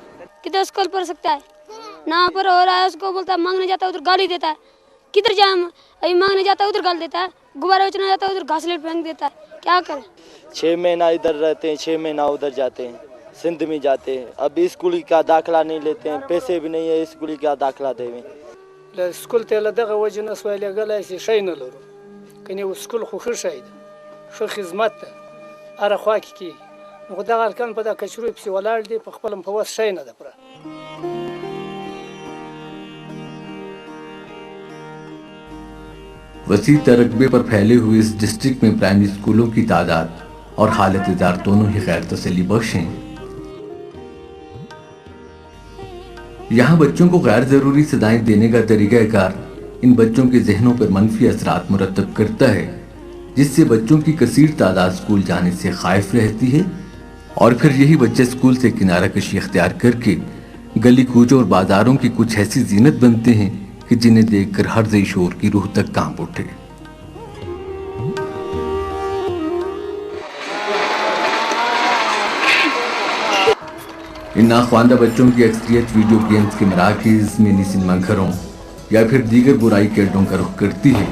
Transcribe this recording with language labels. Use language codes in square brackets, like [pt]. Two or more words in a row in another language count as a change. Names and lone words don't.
[ur] کدھر اسکول پڑھ سکتا ہے، نہ پر ہو رہا ہے، اس کو بولتا ہے مانگنے جاتا ہے ادھر گالی دیتا ہے، کدھر جائیں ابھی مانگنے جاتا ہے ادھر گالی دیتا ہے، غبارہ بیچنے جاتا ہے ادھر گھاسلٹ پھینک دیتا ہے، کیا کریں؟ 6 مہینہ ادھر رہتے ہیں، 6 مہینہ ادھر جاتے ہیں، سندھ میں جاتے ہیں، اب اسکول کا داخلہ نہیں لیتے ہیں، پیسے بھی نہیں ہے اسکول کا داخلہ دے میں۔ [ps] اسکول ته له دغه وجې نه سوای لېږلی چې شی نه لرو، کنې یو اسکول خو ښه شی ده، ښه خدمت ده، هره خوا کې کېږي، نو خو دغه هلکان په دغه کچرو پسې ولاړ دي، په خپله په وس شی نه ده پوره۔ [ur] وسیع رقبے پر پھیلے ہوئے اس ڈسٹرکٹ میں پرائمری اسکولوں کی تعداد اور حالت ادار دونوں ہی غیر تسلی بخش ہیں۔ یہاں بچوں کو غیر ضروری صدائیں دینے کا طریقہ کار ان بچوں کے ذہنوں پر منفی اثرات مرتب کرتا ہے، جس سے بچوں کی کثیر تعداد اسکول جانے سے خائف رہتی ہے، اور پھر یہی بچے اسکول سے کنارہ کشی اختیار کر کے گلی کوچوں اور بازاروں کی کچھ ایسی زینت بنتے ہیں کہ جنہیں دیکھ کر ہر ذی شعور کی روح تک کانپ اٹھے. ان ناخواندہ بچوں کی اکثریت [en] video games [ur] کے مراکز, [en] mini cinema [ur] گھروں یا پھر دیگر برائی کے اڈوں کا رخ کرتی ہے.